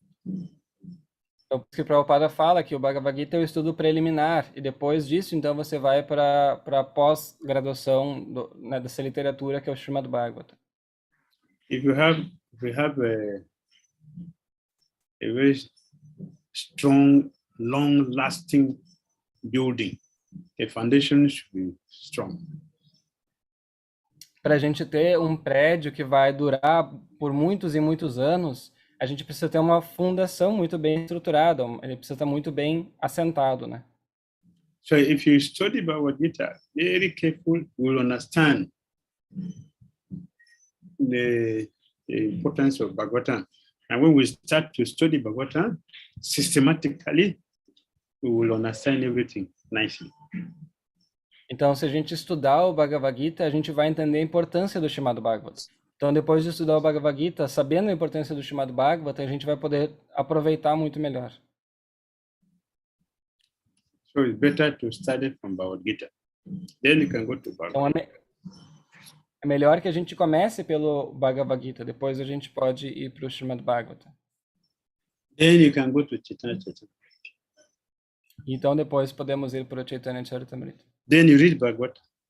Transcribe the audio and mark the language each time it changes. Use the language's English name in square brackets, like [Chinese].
[Portuguese] Então, por isso que o Prabhupada fala que o Bhagavad Gita é o estudo preliminar, e depois disso, então, você vai para a pós-graduação dessa literatura, que é o Srimad Bhagavatam. [English] If you have a very strong, long-lasting building, the foundation should be strong. [Portuguese] Para a gente ter um prédio que vai durar por muitos e muitos anos, a gente precisa ter uma fundação muito bem estruturada, ele precisa estar muito bem assentado, né? [English] So if you study Bhagavad Gita, very careful, you will understand the the importance of Bhagavatam. And when we start to study Bhagavatam systematically, we will understand everything nicely. [Portuguese] Então, se a gente estudar o Bhagavad Gita, a gente vai entender a importância do Srimad Bhagavatam. Então, depois de estudar o Bhagavad Gita, sabendo a importância do Srimad Bhagavatam, a gente vai poder aproveitar muito melhor. [English] So it's better to study from Bhagavad Gita. Then you can go to Bhagavad [Portuguese] Então, é melhor que a gente comece pelo Bhagavad Gita, depois a gente pode ir para o Srimad Bhagavatam. [English] Then you can go to Chaitanya Charitamrita. [Portuguese] Então, depois podemos ir para o Chaitanya Charitamrita. [English] Then you read Bhagavatam.